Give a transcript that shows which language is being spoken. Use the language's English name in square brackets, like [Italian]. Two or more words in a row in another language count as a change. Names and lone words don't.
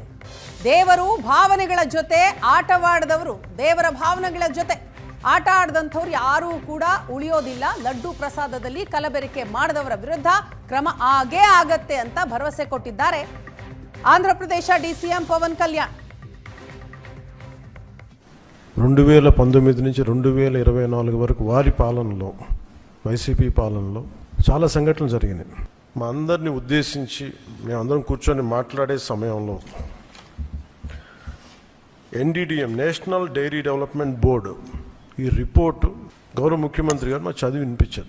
[Kannada] ದೇವರ ಭಾವನೆಗಳ ಜೊತೆ ಆಟ ಆಡದಂಥವ್ರು ಯಾರೂ ಕೂಡ ಉಳಿಯೋದಿಲ್ಲ. ಲಡ್ಡು ಪ್ರಸಾದದಲ್ಲಿ ಕಲಬೆರಕೆ ಮಾಡಿದವರ ವಿರುದ್ಧ ಕ್ರಮ ಆಗತ್ತೆ ಅಂತ ಭರವಸೆ ಕೊಟ್ಟಿದ್ದಾರೆ ಆಂಧ್ರ ಪ್ರದೇಶ ಡಿಸಿಎಂ పవన్ కళ్యాణ్. [Telugu] 2019 నుంచి 2024 వరకు వారి పాలనలో, వైసీపీ పాలనలో చాలా సంఘటనలు జరిగినాయి. మా అందరిని ఉద్దేశించి మేమందరం కూర్చొని మాట్లాడే సమయంలో ఎన్డిడిఎం [English] National Dairy Development Board [Telugu] ఈ రిపోర్టు గౌరవ ముఖ్యమంత్రి గారు మాకు చదివి వినిపించారు.